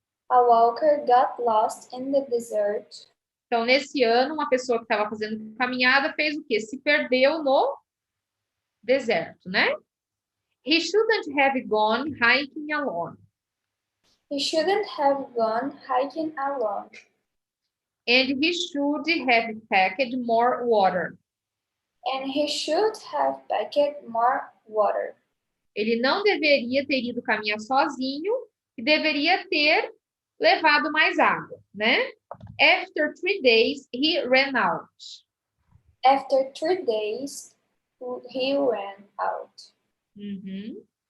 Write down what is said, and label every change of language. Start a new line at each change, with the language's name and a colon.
English: A walker got lost in the desert.
Portuguese: Então, nesse ano, uma pessoa que estava fazendo caminhada fez o quê? Se perdeu no deserto, né?
English: He shouldn't have gone hiking alone. He shouldn't have gone hiking alone. And he should have packed more water. And he should have packed more water.
Portuguese: Ele não deveria ter ido caminhar sozinho e deveria ter levado mais água, né?
English: After 3 days, he ran out. After 3 days, he ran out. Uhum.